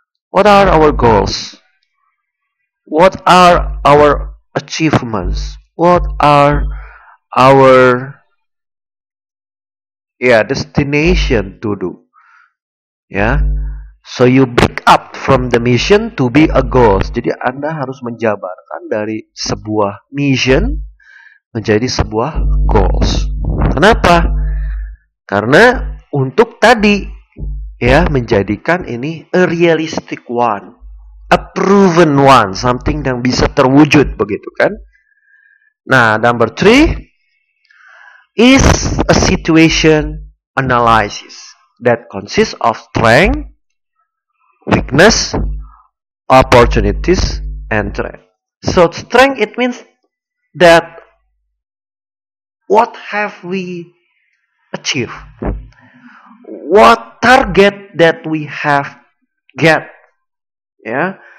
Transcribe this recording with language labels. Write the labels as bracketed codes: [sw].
[en] What are our goals? What are our achievements? What are our destination to do? So you break up from the mission to be a goals. [id] Jadi Anda harus menjabarkan dari sebuah mission menjadi sebuah goals. Kenapa? Karena untuk tadi ya menjadikan ini [en] a realistic one, a proven one, [id] something yang bisa terwujud begitu kan. [en] Nah, number three is a situation analysis that consists of strength, weakness, opportunities, and threat. So strength, it means that what have we achieved, what target that we have get, yeah.